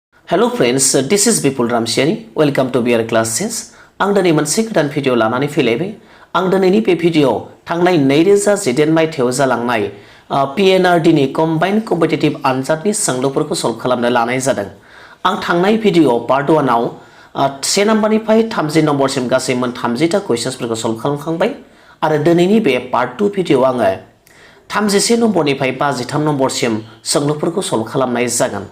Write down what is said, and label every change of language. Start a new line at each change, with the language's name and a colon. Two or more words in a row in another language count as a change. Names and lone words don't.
English: Hello friends, this is Bipul Ramchiary. Welcome to B.Ed classes.
Bodo: आं दिनै मोनसे गोदान भिडिअ लानानै फैलायबाय। आं दिनैनि बे भिडिअआव थांनाय 2018 मायथाइयाव जालांनाय P&RD नि
English: combined competitive
Bodo: आनजादनि सोंलुफोरखौ सल्भ खालामनो लानाय जादों। आं थांनाय भिडिअआव पार्ट 1 आव 1 नम्बरनिफ्राय 30 नम्बरसिम गासै मोन 30टा क्वेश्चन्सफोरखौ सल्भ खालामखांबाय आरो दिनैनि बे पार्ट 2 भिडिअआव आङो 31 नम्बरनिफ्राय 53 नम्बरसिम सोंलुफोरखौ सल्भ खालामनाय जागोन।